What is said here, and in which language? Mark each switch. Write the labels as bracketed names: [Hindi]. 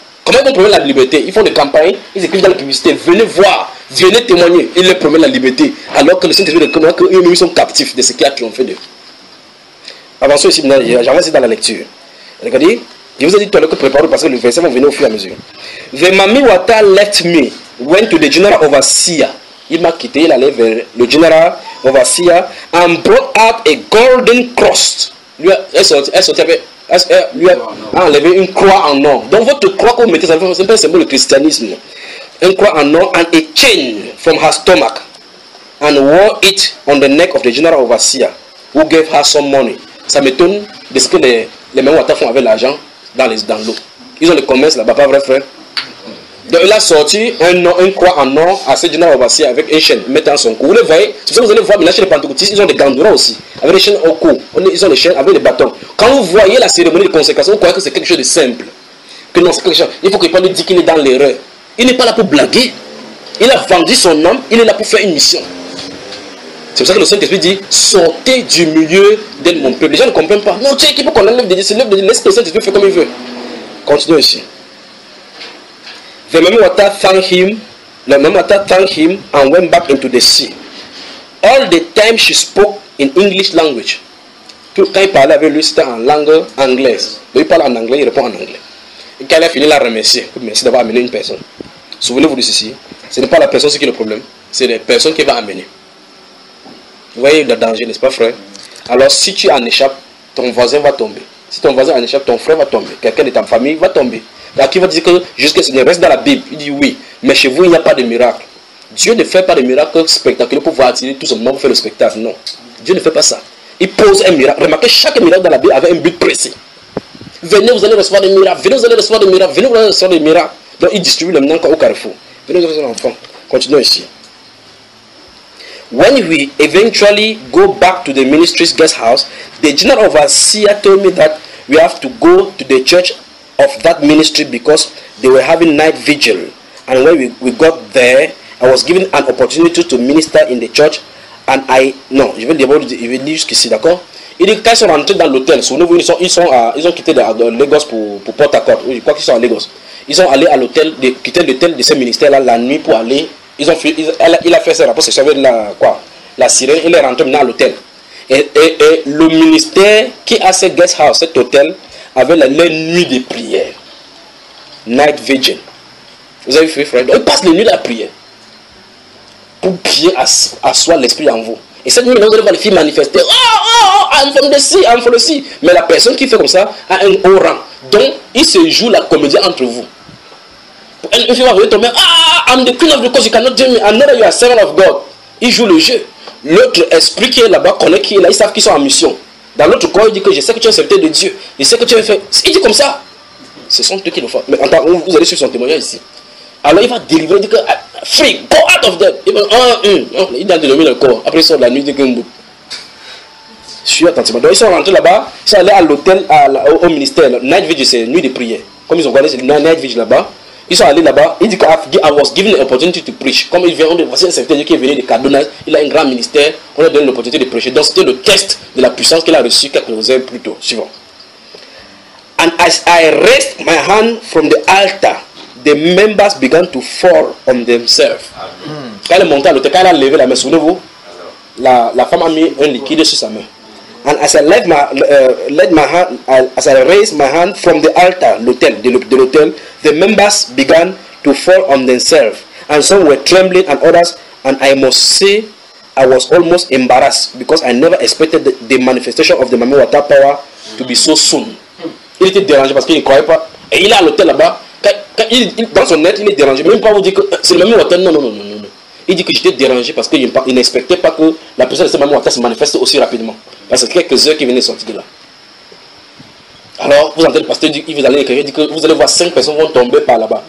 [French] Comment ils promettent la liberté? Ils font des campagnes, ils écrivent dans la publicité, venez voir, venez témoigner, ils leur promettent la liberté. Alors que le Saint-Esprit reconnaît qu'eux-mêmes sont captifs de ce qui a triomphé d'eux. Avançons ici, j'avance dans la lecture. Regardez, je vous ai dit tout à l'heure que préparez-vous parce que le verset va venir au fur et à mesure. [English] The Mami Wata left me, went to the general overseer. [French] Il m'a quitté, il allait vers le general overseer [English] and brought out a golden cross. [French] Elle a enlevé une croix en or. Donc votre croix que vous mettez, c'est un symbole du christianisme. Une croix en or [English] and a chain from her stomach and wore it on the neck of the general overseer who gave her some money. [French] Ça m'étonne de ce que les mêmes Wata font avec l'argent dans l'eau. Ils ont le commerce là-bas, pas vrai frère? Donc il a sorti un croix en or à ce général overseer avec une chaîne mettant son cou. Vous le voyez, c'est ça que vous allez voir, mais là chez les pentecôtistes, ils ont des gandouras aussi, avec des chaînes au cou. Ils ont les chaînes avec des bâtons. Quand vous voyez la cérémonie de consécration, vous croyez que c'est quelque chose de simple. Que non, c'est quelque chose. Il faut qu'il ne dise qu'il est dans l'erreur. Il n'est pas là pour blaguer. Il a vendu son âme, il est là pour faire une mission. C'est pour ça que le Saint-Esprit dit, sortez du milieu de mon peuple. Les gens ne comprennent pas. Non, tiens, qui peut qu'on enlève de Dieu, c'est l'œuvre de Dieu. Laisse le Saint-Esprit faire comme il veut. Continuez ici. [English] The Mami Wata thanked him. The Mami Wata thanked him and went back into the sea. All the time she spoke in English language. [French] Quand il parlait avec lui, c'était en langue anglaise. Donc il parle en anglais, il répond en anglais. Et quand elle a fini, il a remercié. Merci d'avoir amené une personne. Souvenez-vous de ceci. Ce n'est pas la personne qui est le problème. C'est la personne qui va amener. Vous voyez le danger, n'est-ce pas, frère? Alors, si tu en échappes, ton voisin va tomber. Si ton voisin en échappe, ton frère va tomber. Quelqu'un de ta famille va tomber. Là, qui va dire que jusqu'à ce qu'il reste dans la Bible, il dit oui, mais chez vous, il n'y a pas de miracle. Dieu ne fait pas de miracle spectaculaire pour voir attirer tout ce monde faire le spectacle. Non. Dieu ne fait pas ça. Il pose un miracle. Remarquez, chaque miracle dans la Bible avait un but précis. Venez, vous allez recevoir des miracles. Venez, vous allez recevoir des miracles. Venez, vous allez recevoir des miracles. Donc, il distribue le maintenant au carrefour. Venez, vous allez recevoir l'enfant. Continuons ici. [English] When we eventually go back to the ministry's guest house, the general overseer told me that we have to go to the church of that ministry because they were having night vigil. And when we got there, I was given an opportunity to minister in the church. And I, [French] non, je vais d'abord dire jusqu'ici, d'accord? Il dit, quand ils sont rentrés dans l'hôtel, souvenez-vous, ils ont quitté Lagos pour Port Harcourt. Oui, je crois qu'ils sont à Lagos. Ils sont allés à l'hôtel, quitter l'hôtel de ce ministère-là la nuit pour aller. Il a fait ses rapports, c'est la quoi, la sirène, il est rentré maintenant à l'hôtel. Et le ministère qui a ce guest house, cet hôtel, avait les nuits de prière. Night vigil. Vous avez fait, frère? Donc, il passe les nuits à prier. Pour prier à soi l'esprit en vous. Et cette nuit, vous allez voir les filles manifester. [English] Oh, oh, oh, I'm from the sea, I'm from the sea. [French] Mais la personne qui fait comme ça a un haut rang. Donc, il se joue la comédie entre vous. Une fille va venir tomber. [English] Ah, I'm the queen of the coast, you cannot do me. I know that you are servant of God. [French] Il joue le jeu. L'autre esprit qui est là-bas connaît qui est là. Ils savent qu'ils sont en mission. Dans l'autre corps, il dit que je sais que tu es serviteur de Dieu. Je sais que tu es fait. Il dit comme ça. Ce sont eux qui le font. Mais attends, vous allez suivre son témoignage ici. Alors il va délivrer. Il dit que [English] free, go out of them. [French] Il va il a dénommé le corps. Après, il sort de la nuit. Il dit que je suis attentivement. Donc, ils sont rentrés là-bas. Ils sont allés à l'hôtel, au ministère. Night vigil, c'est nuit de prière. Comme ils ont gardé, c'est night vigil là-bas. Ils sont allés là-bas, ils disent que [English] I was given the opportunity to preach. [French] Comme ils viennent de voir un certain Dieu qui est venu de Cardona, il a un grand ministère, on a donné l'opportunité de prêcher. Donc c'était le test de la puissance qu'il a reçu quelques heures plus tôt. Suivant. [English] And as I raised my hand from the altar, the members began to fall on themselves. [French] Amen. Quand il est monté à l'hôtel, quand il a levé la main, souvenez-vous, la femme a mis un liquide sur sa main. [English] And as I raised my hand from the altar, l'hôtel, the members began to fall on themselves, and some were trembling, and others, and I must say, I was almost embarrassed because I never expected the manifestation of the Mami Wata power to be so soon. [French] il était dérangé parce qu'il ne croyait pas. Et il est à l'hôtel là-bas. Quand il, dans son être, il est dérangé. Même pas vous dire que c'est le même hôtel. Non. Il dit que j'étais dérangé parce qu'il n'expectait pas que la personne de ce même hôtel se manifeste aussi rapidement. Parce que quelques heures qu'il venait sortir de là. Alors, vous entendez le pasteur dire, vous allez écrire, dit que vous allez voir cinq personnes vont tomber par là-bas.